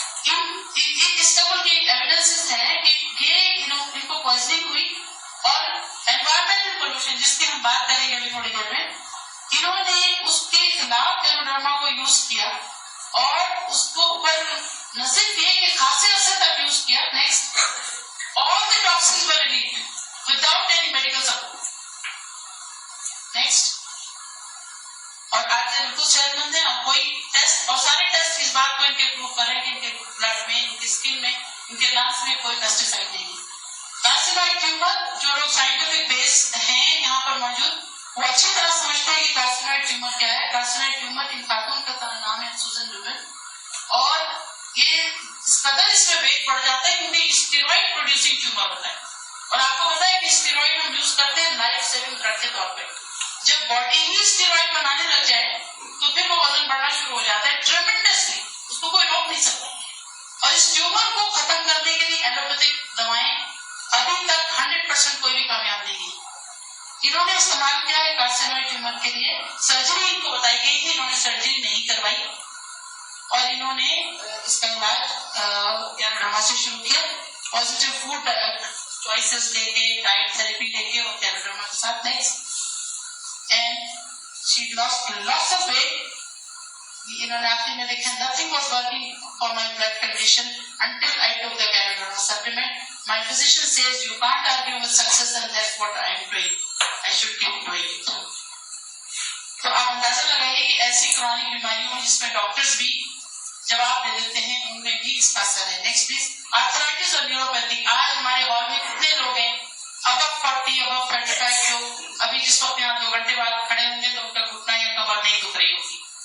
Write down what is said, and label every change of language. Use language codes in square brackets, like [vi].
[ur] اس قبل کی ایویڈنس ہے کہ یہ ان کو پوائزنگ ہوئی اور انوائرمنٹل پولوشن جس کی ہم بات کریں گے ابھی تھوڑی دیر میں, انہوں نے اس کے خلاف گینوڈرما کو یوز کیا اور اس کو اوپر نہ صرف یہ کہ خاصے عرصے تک یوز کیا. [en] Next, all the toxins were relieved without any medical support. Next. [ur] اور آج سے بالکل صحت مند ہے. اب کوئی ٹیسٹ اور سارے ٹیسٹ اس بات کو ان کے پروو کر رہے ہیں کہ ان کے بلڈ میں, ان کی اسکن میں, ان کے لنگس میں کوئی پیسٹیسائڈ نہیں ہے. کارسینوئڈ ٹیومر جو لوگ سائنٹیفک بیس ہیں یہاں پر موجود, وہ اچھی طرح سمجھتے ہیں کہ کارسینوئڈ ٹیومر کیا ہے. کارسینوئڈ ٹیومر ان خاتون کا نام ہے سوزن لوبن, اور یہ اس قدر اس میں ویٹ بڑھ جاتا ہے کیونکہ اسٹیرائڈ پروڈیوسنگ ٹیومر ہوتا ہے. اور آپ کو پتا ہے کہ اسٹیرائڈ ہم یوز کرتے ہیں لائف سیونگ ڈرگ کے طور پہ. جب باڈی ہی اسٹیرائڈ بنانے لگ جائے تو پھر وہ وزن بڑھنا شروع ہو جاتا ہے ٹریمنڈسلی, اس کو کوئی روک نہیں سکتا. اور اس ٹیومر کو ختم کرنے کے لیے ایلوپیتھک دوائیں ابھی تک 100% کوئی بھی کامیاب نہیں ہے. انہوں نے استعمال کیا ہے کارسینوئڈ ٹیومر کے لیے. سرجری ان کو بتائی گئی تھی, انہوں نے سرجری نہیں کروائی اور انہوں نے اس کا علاج گینوڈرما سے شروع کیا. پازیٹیو فوڈ چوائسز لے کے, ڈائٹ تھراپی لے کے اور گینوڈرما کے ساتھ. [en] Next, and she lost lots of weight. [ur] انہوں نے آخر میں دیکھا [en] nothing was working for my blood condition until I took the Ganoderma supplement. My physician says you can't argue with success and that's what I am doing. I should keep doing it. [ur] تو آپ اندازہ لگائیے کہ ایسی chronic بیماریوں میں جس میں ڈاکٹرز بھی جواب دے دیتے ہیں ان میں بھی اس کا اثر ہے. نیکسٹ پلیز, آرتھرائٹس اور نیوروپیتھی. آج ہمارے ہال میں کتنے لوگ ہیں ابو 40 ابو 35 جو ابھی جس وقت یہاں 2 گھنٹے بعد کھڑے ہوں گے تو ان کا گھٹنا یا کمر نہیں دکھ رہی ہوگی.